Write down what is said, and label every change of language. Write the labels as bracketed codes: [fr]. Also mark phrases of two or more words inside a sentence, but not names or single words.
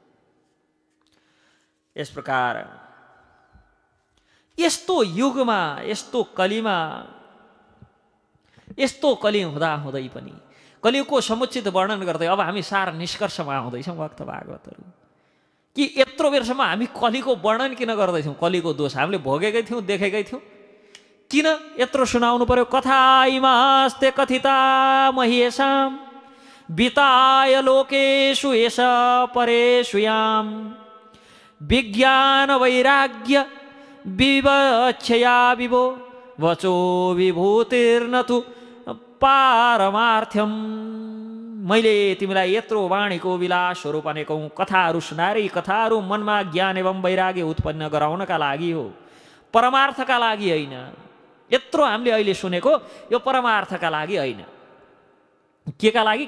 [ne] यस प्रकार यस्तो युगमा, यस्तो कलीमा, यस्तो कली हुँदाहुँदै पनि कलियुगको समुचित वर्णन गर्दै अब हामी सार निष्कर्षमा आउँदैछौँ भक्त भागवतहरू, कि यत्रो बेरसम्म हामी कलीको वर्णन किन गर्दैछौँ? कलीको दोष हामीले भोगेकै थियौँ, देखेकै थियौँ, किन यत्रो सुनाउनु पर्यो? [sa] कथा इमास्ते कथिता महेशाम विताय लोकेषु एष परेषु याम विज्ञान वैराग्य विवक्षया विभो वचो विभूतिर्न तु पारमार्थ्यम। [ne] मैले तिमीलाई यत्रो वाणीको विलासहरू भनेको कथाहरू सुनाएर, यी कथाहरू मनमा ज्ञान एवं वैराग्य उत्पन्न गराउनका लागि हो, परमार्थका लागि होइन। यत्रो हामीले अहिले सुनेको यो परमार्थका लागि होइन। केका लागि?